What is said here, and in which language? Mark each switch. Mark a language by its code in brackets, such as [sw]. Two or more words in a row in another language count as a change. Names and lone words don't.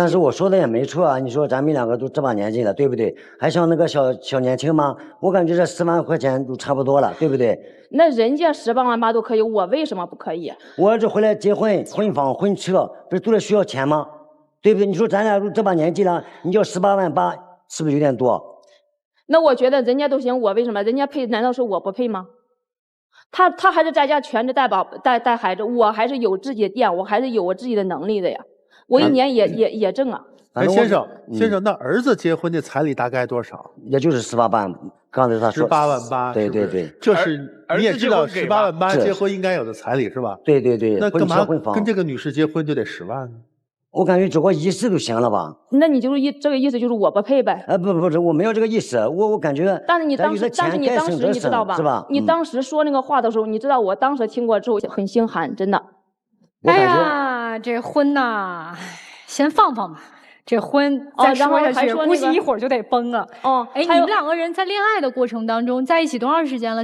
[zh] 但是我說的也沒錯啊，你說咱們2個都這把年紀了，對不對？還像那個小年輕嗎？我感覺這10萬塊錢都差不多了，對不對？那人家18萬8都可以，我為什麼不可以？我兒子回來結婚，婚房婚車不是都得需要錢嗎？對不對？你說咱倆都這把年紀了，你要18萬8，是不是有點多？那我覺得人家都行，我為什麼？人家配，難道是我不配嗎？他還是在家全職帶孩子，我還是有自己的店，我還是有我自己的能力的呀。我一年也挣啊。先生，那兒子結婚的彩禮大概多少？也就是18萬。剛才他說 18萬8，对对对，就是你也知道18萬8結婚應該有的彩禮是吧？对对对。那幹嘛跟這個女士結婚就得10萬呢？我感覺走個儀式就行了吧？那你就是這個意思，就是我不配唄？不是，我沒有這個意思，我感覺。但是你當時你知道吧？是吧？你當時說那個話的時候，你知道我當時聽過之後很心寒，真的。哎呀，這婚吶， 先放放吧。這婚再說下去，估計一會兒就得崩了。哎，你们2個人在戀愛的過程當中在一起多長時間了？